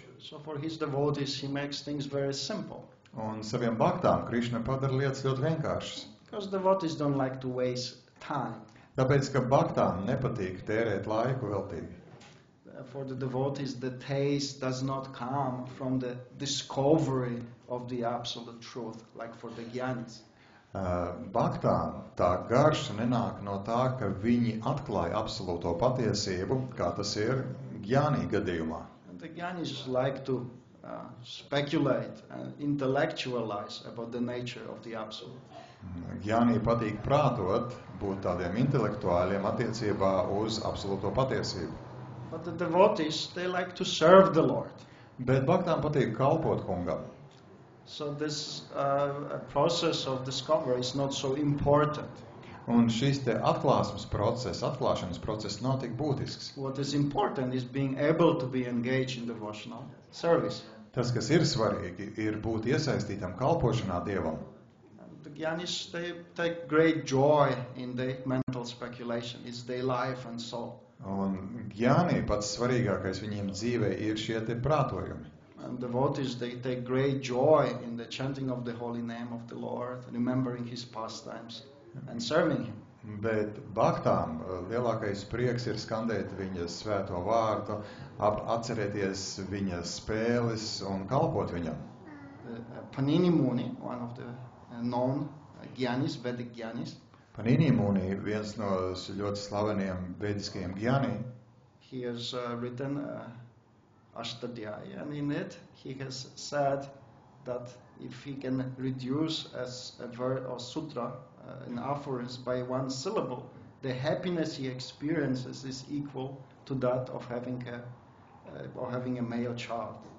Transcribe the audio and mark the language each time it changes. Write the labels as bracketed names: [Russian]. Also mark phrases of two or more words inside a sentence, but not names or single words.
[English] So for his devotees, he makes things very simple. [Latvian] Un saviem baktām Krišna padara lietas ļoti vienkāršas. [English] Because devotees don't like to waste time. [Latvian] Tāpēc, ka baktām nepatīk tērēt laiku veltīgi. [English] For the devotees, the taste does not come from the discovery of the absolute truth, like for the jnanis. [Latvian] Baktām tā garša nenāk no tā, ka viņi atklāja absolūto patiesību, kā tas ir jnāni gadījumā. [English] And the jnanis like to speculate and intellectualize about the nature of the absolute. [Latvian] Jnāni patīk prātot, būt tādiem intelektuāļiem attiecībā uz absolūto patiesību. [English] But the devotees, they like to serve the Lord. [Latvian] Bet baktām patīk kalpot kungam. [English] So this process of discovery is not so important. [Latvian] Un šis te atklāšanas process nav tik būtisks. [English] What is important is being able to be engaged in devotional service. [Latvian] Tas, kas ir svarīgi, ir būt iesaistītam kalpošanā Dievam. [English] The jnanis, they take great joy in their mental speculation. It's their life and soul. [Latvian] Un jnāni pats svarīgākais viņiem dzīvē ir šie te prātojumi. [English] And devotees, they take great joy in the chanting of the holy name of the Lord, remembering his pastimes and serving him. [Latvian] Bet baktām lielākais prieks ir skandēt viņa svēto vārdu, atcerēties viņa spēles un kalpot viņam. [English] Panini Muni, one of the known jnanis, Vedic jnanis, Panini Muni, [Latvian] viens no ļoti slaveniem vediskajiem jnāni, [English] he has written Ashtadhyaya, and in it he has said that if he can reduce a word or sutra, an aphorism by one syllable, the happiness he experiences is equal to that of having a male child.